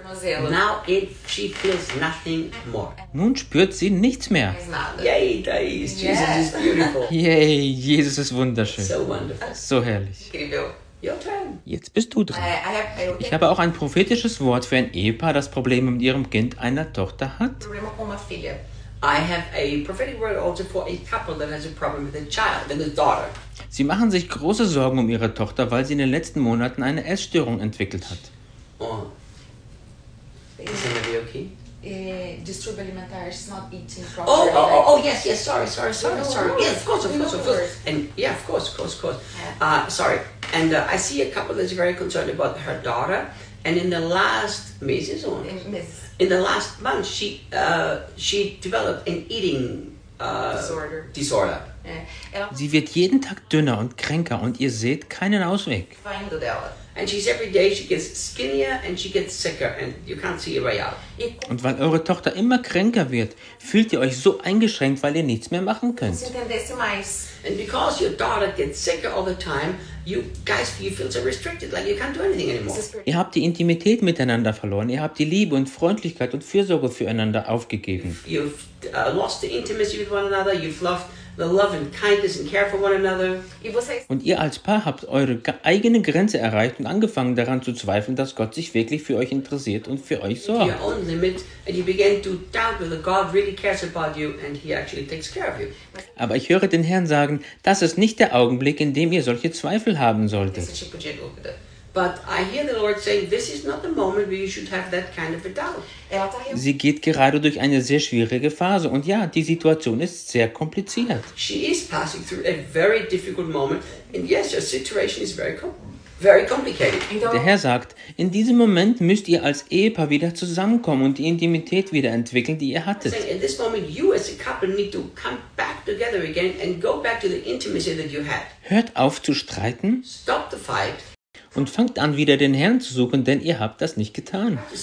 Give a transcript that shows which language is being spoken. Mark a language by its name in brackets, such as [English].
[English] Now it, she feels nothing more. [German] Nun spürt sie nichts mehr. [English] Yay, [German] da ist [English] Jesus, yeah. Is beautiful. [German] Yay, Jesus ist wunderschön. [English] So wonderful. [German] So herrlich. [English] Your turn. [German] Jetzt bist du dran. [English] Okay. [German] Ich habe auch ein prophetisches Wort für ein Ehepaar, das Probleme mit ihrem Kind einer Tochter hat. [English] I have a prophetic word also for a couple that has a problem with their child, with their daughter. [German] Sie machen sich große Sorgen um ihre Tochter, weil sie in den letzten Monaten eine Essstörung entwickelt hat. [English] Oh. Is anybody okay? [Portuguese] Disturb alimentar, [English] she's not eating properly. Sorry. Yeah, of course. And yeah, of course. I see a couple that's very concerned about her daughter, and in the last [Portuguese] meses [English] or in the last month, she developed an eating disorder. [German] Sie wird jeden Tag dünner und kränker und ihr seht keinen Ausweg. [English] And she's every day she gets skinnier and she gets sicker and you can't see a way out. [German] Und weil eure Tochter immer kränker wird, fühlt ihr euch so eingeschränkt, weil ihr nichts mehr machen könnt. [English] And because your daughter gets sicker all the time, you feel so restricted, like you can't do anything anymore. [German] Ihr habt die Intimität miteinander verloren. Ihr habt die Liebe und Freundlichkeit und Fürsorge füreinander aufgegeben. [English] You've lost the intimacy with one another. You've lost the love and kindness and care for one another. [German] Und ihr als Paar habt eure eigene Grenze erreicht und angefangen daran zu zweifeln, dass Gott sich wirklich für euch interessiert und für euch sorgt. [English] Your own limit, and you begin to doubt whether God really cares about you and he actually takes care of you. [German] Aber ich höre den Herrn sagen, das ist nicht der Augenblick, in dem ihr solche Zweifel haben solltet. [English] But I hear the Lord saying, this is not the moment where you should have that kind of a doubt. [German] Sie geht gerade durch eine sehr schwierige Phase und ja, die Situation ist sehr kompliziert. [English] She is passing through a very difficult moment and yes, your situation is very complicated. [German] Der Herr sagt, in diesem Moment müsst ihr als Ehepaar wieder zusammenkommen und die Intimität wieder entwickeln, die ihr hattet. [English] In this moment you as a couple need to come back together again and go back to the intimacy that you had. [German] Hört auf zu streiten. [English] Stop the fight. [German] Und fangt an, wieder den Herrn zu suchen, denn ihr habt das nicht getan.